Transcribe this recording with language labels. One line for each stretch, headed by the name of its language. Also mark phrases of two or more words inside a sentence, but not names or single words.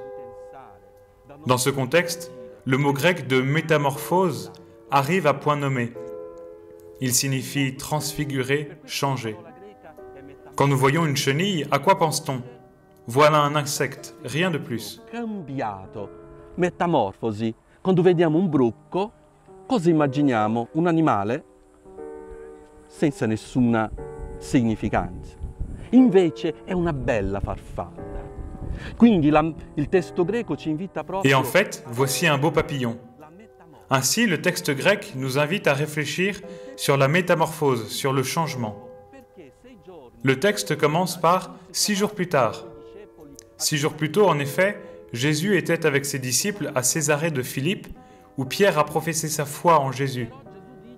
French: Dans ce contexte, le mot grec de métamorphose arrive à point nommé. Il signifie transfigurer, changer. Quand nous voyons une chenille, à quoi pense-t-on? Voilà un insecte, rien de plus.
Italian: Cambiato, metamorfosi. Quando vediamo un bruco, cosa immaginiamo? Un animale senza nessuna significanza. Invece è una bella farfalla. Quindi il testo greco ci invita proprio.
French: Et en fait, voici un beau papillon. Ainsi, le texte grec nous invite à réfléchir sur la métamorphose, sur le changement. Le texte commence par « 6 jours plus tard ». 6 jours plus tôt, en effet, Jésus était avec ses disciples à Césarée de Philippe, où Pierre a professé sa foi en Jésus.